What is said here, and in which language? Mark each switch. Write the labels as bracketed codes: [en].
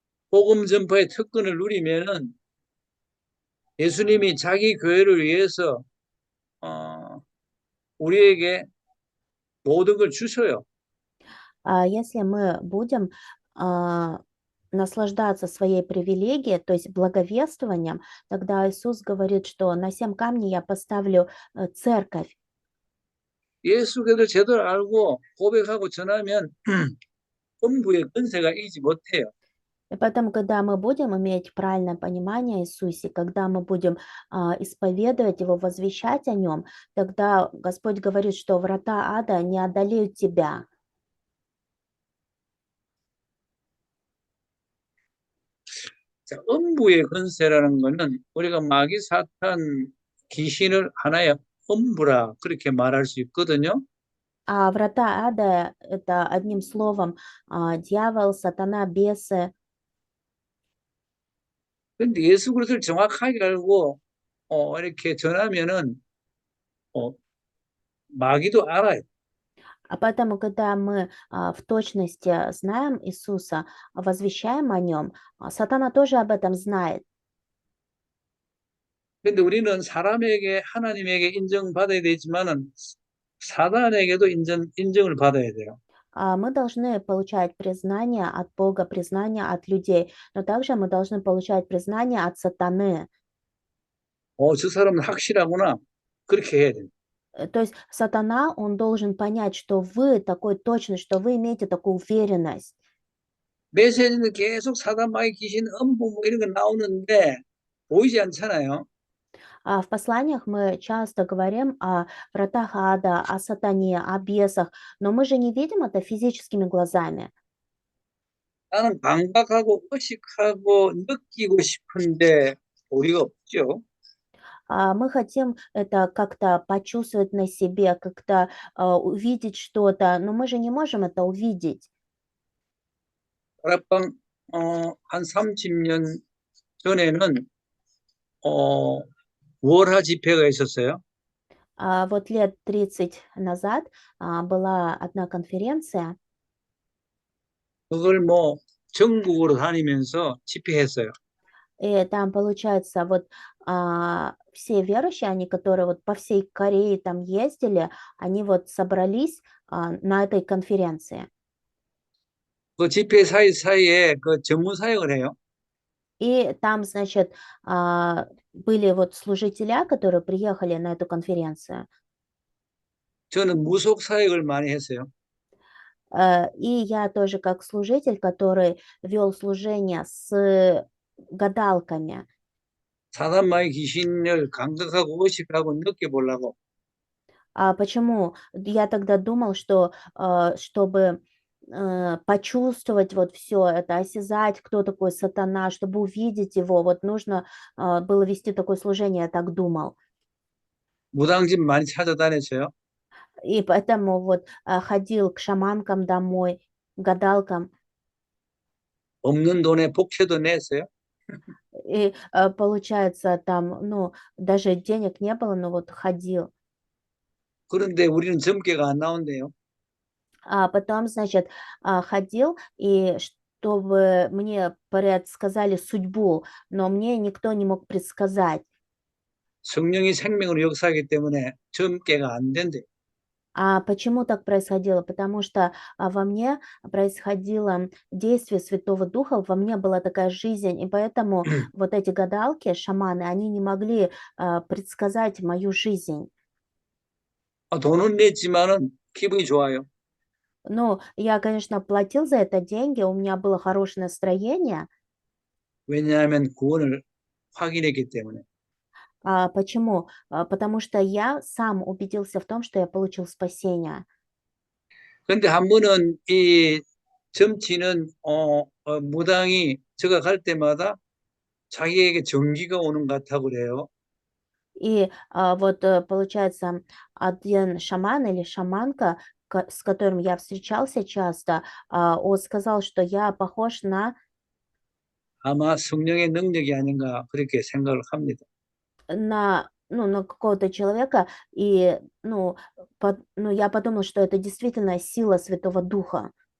[ko] 복음 전파의 특권을 누리면은 예수님이 자기 교회를 위해서 우리에게 모든 걸 주셔요. [ru] Если мы будем наслаждаться своей привилегией, то есть благовествованием, тогда Иисус говорит, что на 7 камней я поставлю церковь. [ko] 예수께서 제대로 알고 고백하고 전하면 음부의 권세가 이기지 못해요. [ru] И поэтому, когда мы будем иметь правильное понимание о Иисусе, когда мы будем исповедовать Его, возвещать о Нем, тогда Господь говорит, что врата ада не одолеют тебя. [ko] 자, 음부의 권세라는 거는 우리가 마귀 사탄 귀신을 하나의 음부라 그렇게 말할 수 있거든요. [ru] А врата ада– это одним словом дьявол, сатана, бесы. [ko] 근데 예수 그리스도를 정확하게 알고 이렇게 전하면은 마귀도 알아요. [ru] А поэтому, когда мы в точности знаем Иисуса, возвещаем о Нем, сатана тоже об этом знает. [ko] 근데 우리는 사람에게 하나님에게 인정받아야 되지만은 사단에게도 인정을 받아야 돼요. [ru] Мы должны получать признание от Бога, признание от людей, но также мы должны получать признание от сатаны. [ko] 저 사람은 확실하구나. 그렇게 해야 돼요. [ru] То есть сатана, он должен понять, что вы такой точный, что вы имеете такую уверенность. [ko] 메시지는 계속 사단 마귀 귀신 음부 뭐 이런 거 나오는데 보이지 않잖아요. [ru] В посланиях мы часто говорим о вратах ада, о сатане, о бесах, но мы же не видим это физическими глазами. [ko] 나는 감각하고 의식하고 느끼고 싶은데 도리가 없죠. [ru] Мы хотим это как-то почувствовать на себе, как-то увидеть что-то, но мы же не можем это увидеть. [ko] 다락방 한 30년 전에는 월하 집회가 있었어요. [ru] Вот лет 30 назад была одна конференция, [ko] 그걸 뭐 전국으로 다니면서 집회했어요. [ru] И там, получается, вот все верующие, они, которые вот по всей Корее там ездили, они вот собрались на этой конференции. [ko] 그 집회 사이사이에 그 전문 사역을 해요. [ru] И там, значит, были вот служителя, которые приехали на эту конференцию. [ko] 저는 무속 사역을 많이 했어요. [ru] И я тоже как служитель, который вел служение с гадалками. [ko] 사단마의 귀신을 감각하고 의식하고 느껴보려고. [ru] Почему? Я тогда думал, что чтобы почувствовать вот все это, осязать, кто такой сатана, чтобы увидеть его, вот нужно было вести такое служение, я так думал. [ko] 무당집 많이 찾아다녔어요. [ru] И поэтому вот ходил к шаманкам домой, гадалкам, [ko] 없는 돈에 복채도 냈어요. [ru] и получается там, ну, даже денег не было, но вот ходил. [ko] 그런데 우리는 점괘가 안 나온대요. [ru] А потом, значит, ходил, и чтобы мне предсказали судьбу, но мне никто не мог предсказать. [ko] 성령이 생명으로 역사하기 때문에 점괘가 안 된대. [ru] А почему так происходило? Потому что во мне происходило действие Святого Духа, во мне была такая жизнь, и поэтому вот эти гадалки, шаманы, они не могли предсказать мою жизнь. [ko] 돈은 냈지만은 기분이 좋아요. [ru] Ну, я, конечно, платил за это деньги, у меня было хорошее настроение. [ko] 왜냐하면 구원을 확인했기 때문에. [ru] Почему? Потому что я сам убедился в том, что я получил спасение. [ko] 근데 한 번은 이 점치는 무당이 제가 갈 때마다 자기에게 전기가 오는 것 같다고 그래요. [ru] И вот получается, один шаман или шаманка, с которым я встречался часто, он сказал, что я похож [ko] 아마 성령의 능력이 아닌가 그렇게 생각을 합니다. [ru] ну, на какого-то человека, и ну, я подумал, что это действительно сила Святого Духа.